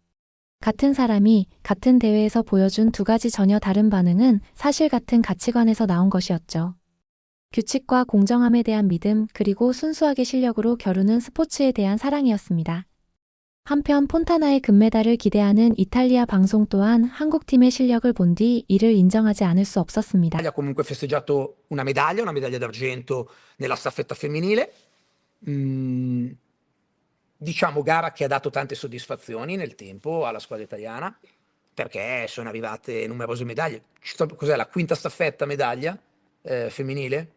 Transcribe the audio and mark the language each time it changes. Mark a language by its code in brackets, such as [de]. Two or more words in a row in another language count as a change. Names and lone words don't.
[ko] 같은 사람이 같은 대회에서 보여준 두 가지 전혀 다른 반응은 사실 같은 가치관에서 나온 것이었죠. 규칙과 공정함에 대한 믿음, 그리고 순수하게 실력으로 겨루는 스포츠에 대한 사랑이었습니다. 한편 폰타나의 금메달을 기대하는 이탈리아 방송 또한 한국팀의 실력을 본 뒤 이를 인정하지 않을 수 없었습니다. [it] Ha comunque festeggiato una medaglia d'argento nella staffetta femminile. Diciamo gara che ha dato tante soddisfazioni nel tempo alla squadra italiana, perché sono arrivate numerose medaglie. Cos'è la quinta staffetta medaglia femminile?